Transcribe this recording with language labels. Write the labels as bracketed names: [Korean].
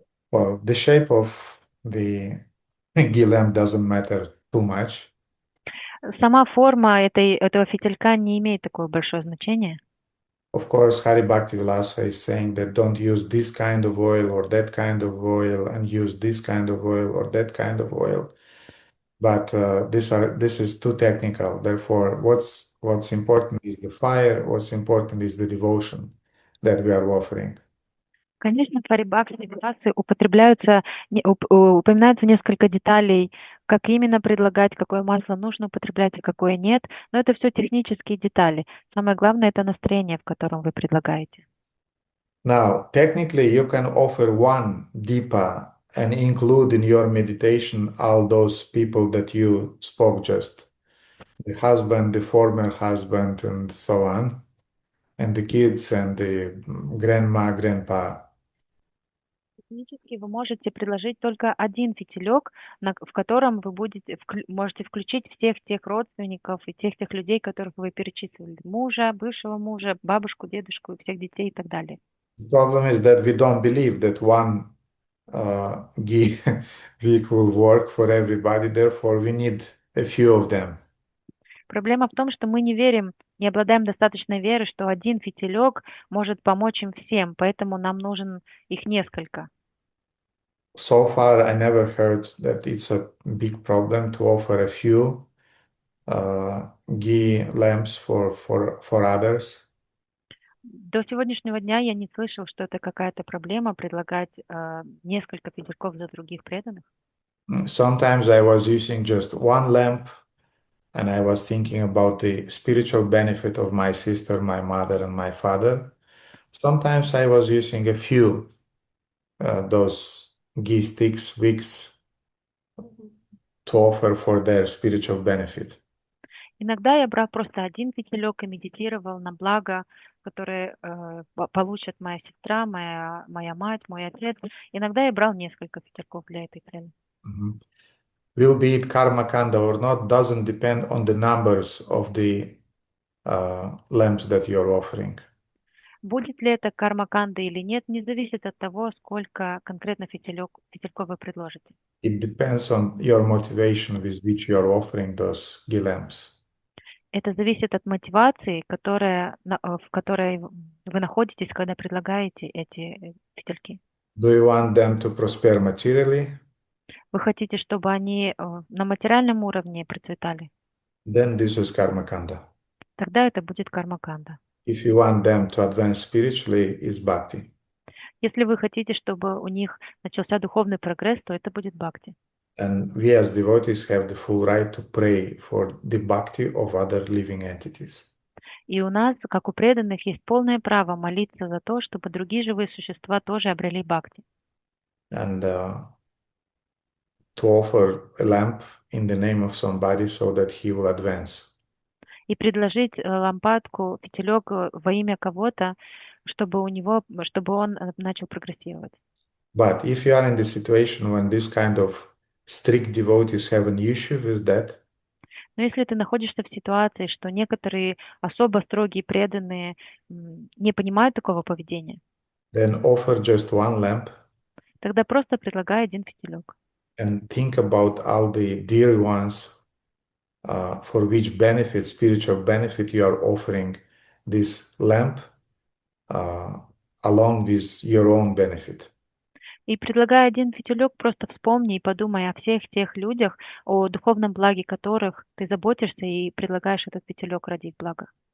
[English] Well, the shape of the ghee lamp doesn't matter too much. [Russian] Сама форма этого фитилька не имеет такое большое значение. [English] Of course, Hari Bhakti Vilasa is saying that don't use this kind of oil or that kind of oil, and use this kind of oil or that kind of oil. But this is too technical. Therefore, what's important is the fire. What's important is the devotion that we are offering. [Russian] Конечно, в Харибаксе Виласы упоминаются несколько деталей, как именно предлагать, какое масло нужно употреблять, а какое нет. Но это все технические детали. Самое главное — это настроение, в котором вы предлагаете. [English] Now, technically, you can offer one Deepa and include in your meditation all those people that you spoke just. The husband, the former husband, and so on, and the kids and the grandma, grandpa. [Russian] Технически вы можете предложить только один фитилек, в котором вы можете включить всех тех родственников и тех людей, которых вы перечислили. Мужа, бывшего мужа, бабушку, дедушку, всех детей и так далее. [English] The problem is that we don't believe that one ghee wick will work for everybody. Therefore, we need a few of them. [Russian] Проблема в том, что мы не верим, не обладаем достаточной верой, что один фитилек может помочь им всем, поэтому нам нужен их несколько. [English] So far, I never heard that it's a big problem to offer a few ghee lamps for others. [Russian] До сегодняшнего дня я не слышал, что это какая-то проблема предлагать несколько фитильков за других преданных. [English] Sometimes I was using just one lamp, and I was thinking about the spiritual benefit of my sister, my mother, and my father. Sometimes I was using a few those ghee sticks, wicks, to offer for their spiritual benefit. [Russian] Иногда я брал просто один фитилек и медитировал на благо, которые получат моя сестра, моя мать, мой отец. Иногда я брал несколько фитильков для этой цели. [English] Will be it karma kanda or not doesn't depend on the numbers of the lamps that you're offering. [Russian] Будет ли это карма канда или нет, не зависит от того, сколько конкретно фитильков вы предложите. [English] It depends on your motivation with which you're offering those ghee lamps. [Russian] Это зависит от мотивации, в которой вы находитесь, когда предлагаете эти фитильки. [English] Do you want them to prosper materially? [Russian] Вы хотите, чтобы они на материальном уровне процветали? [English] Then this is karma kanda. [Russian] Тогда это будет карма канда. [English] If you want them to advance spiritually, it's bhakti. [Russian] Если вы хотите, чтобы у них начался духовный прогресс, то это будет бхакти. [English] And we as devotees have the full right to pray for the bhakti of other living entities. [Russian] И у нас, как у преданных, есть полное право молиться за то, чтобы другие живые существа тоже обрели бхакти. [English] And to offer a lamp in the name of somebody so that he will advance. [Russian] И предложить лампадку, фитилек во имя кого-то, чтобы он начал прогрессировать. [English] But if you are in the situation when this kind of strict devotees have an issue with that, [Russian] но если ты находишься в ситуации, что некоторые особо строгие преданные не понимают такого поведения, [English] then offer just one lamp. [Russian] Тогда просто предлагай один фитилек. [English] And think about all the dear ones for which benefit, spiritual benefit, you are offering this lamp along with your own benefit. [Russian] И предлагая один фитилек, просто вспомни и подумай о всех тех людях, о духовном благе которых ты заботишься и предлагаешь этот фитилек ради их блага.